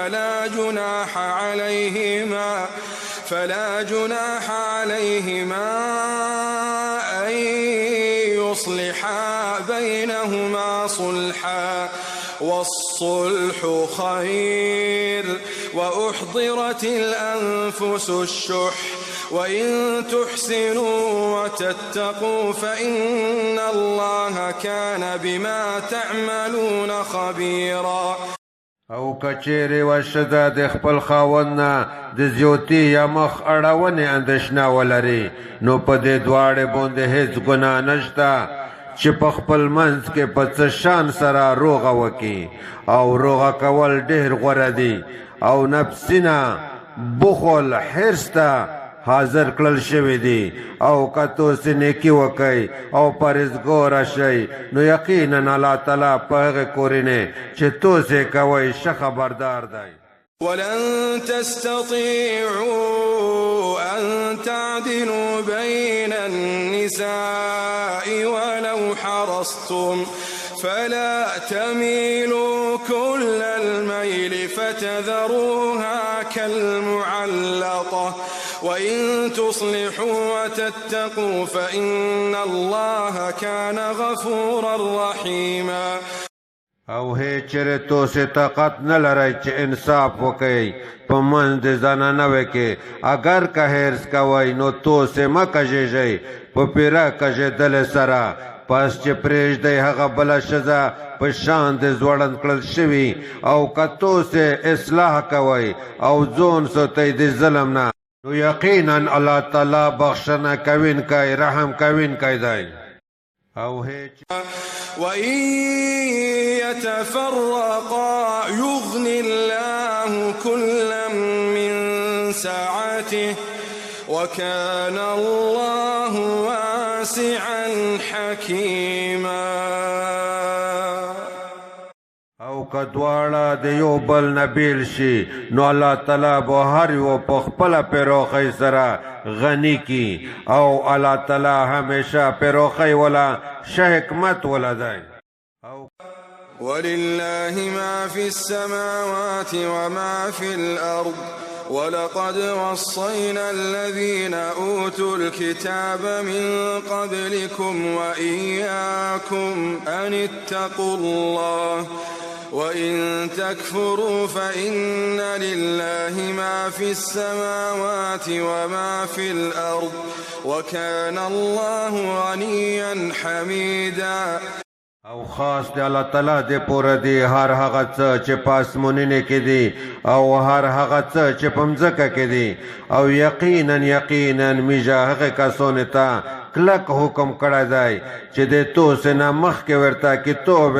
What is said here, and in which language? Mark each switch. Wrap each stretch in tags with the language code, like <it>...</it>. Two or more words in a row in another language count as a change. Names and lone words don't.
<ar>فلا جناح عليهما أن يصلحا بينهما صلحا والصلح خير وأحضرت الأنفس الشح وإن تحسنوا وتتقوا فإن الله كان بما تعملون خبيرا.</ar> <ps>او کچېرې وه ښځه د خپل خاوند نه د زیوتي یا مخ اړونې اندېښنه ولري نو په دې دواړې باندې هېڅ ګناه نشته چې په خپل منځ کې په څه شان سره روغه وکړي او روغه کول ډېر غوره دي او نفسونه بخل حرص ته حاضر کړل شوي دي او که تاسې نیکي وکئ او پرهیزګاره شئ نو یقینا الله تعالی په هغې کورینې چې تاسې کوئ ښه خبردار دی.</ps> <ar>ولن تستطيعوا أن تعدلوا بين النساء ولو حرصتم فلا تميلوا كل الميل فتذروها كالمعلقة وإن تصلحوا وتتقوا فإن الله كان غفورا رحيما.</ar> <ps>او هی چیرې تاسې طاقت نه لرئ چې انصاف وکئ په منځ د زنانوې کې اگر که حرص کوئ نو تاسې مه کږېږئ په پیره کږېدلې سره پس چې پرېږدئ هغه بله ښځه په شان د ځوړند کړل شوي او که تاسې اصلاح کوئ او ځان ساتئ د ظلم نه نو یقینا الله تعالی بخښنه کوونکی رحم کوونکی دی. او</ps> <ar>وإن يتفرقا يغن الله كلا من سعته وكان الله واسعا حكيما.</ar> <ps>او که دواړه د یو بل نه بیل شي نو الله تعالی به هر یو په خپله پروخۍ سره غني کی او الله تعالی همیشه پروخۍ ولا ښه حکمت ولا دی.</ps> <ar>ولله ما في السماوات وما في الأرض ولقد وصينا الذين أوتوا الكتاب من قبلكم وإياكم أن اتقوا الله وإن تكفروا فإن لله ما في السماوات وما في الأرض وكان الله غنيا حميدا.</ar> <ps>او خاص د الله تعالی د پوره دی هر هغه څه چې په اسمانونو کې دي او هر هغه څه چې په مځکه کې دي او یقینا میږه هغه کسانو ته کلک حکم کړی دی چې د تاسې نه مخکې ورته کتاب</ps>